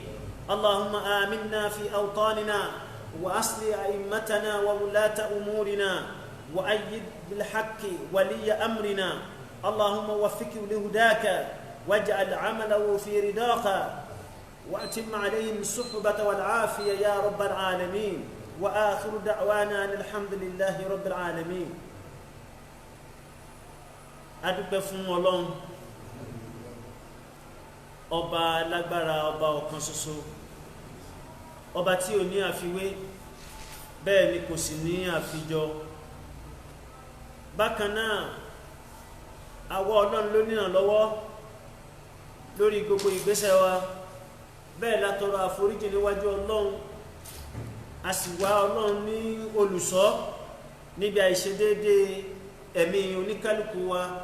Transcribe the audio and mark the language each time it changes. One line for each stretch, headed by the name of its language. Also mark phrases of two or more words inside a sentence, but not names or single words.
Arabic: اللهم آمنا في أوطاننا وأصل أئمتنا وولاة أمورنا وأيد بالحق ولي أمرنا. اللهم وفقه لهداك واجعل عمله في رضاك وأتم عليهم الصحبة والعافية يا رب العالمين. وآخر دعوانا أن الحمد لله رب العالمين.
Yoruba: adúpẹ́ fún Ọlọ́run ọba lágbára, ọba ọ̀kan ṣoṣo, ọba tí ò ní àfiwé bẹ́ẹ̀ ni kò sì ní àfijọ. bákan náà àwa Ọlọ́run ló ní ìrànlọ́wọ́ lórí gbogbo ìgbésẹ̀ wa, bẹ́ẹ̀ la tọrọ àforíjì níwájú Ọlọ́run, a sì wá Ọlọ́run ní olùṣọ́ níbi àìṣedéédé ẹ̀mí oníkálukú wa.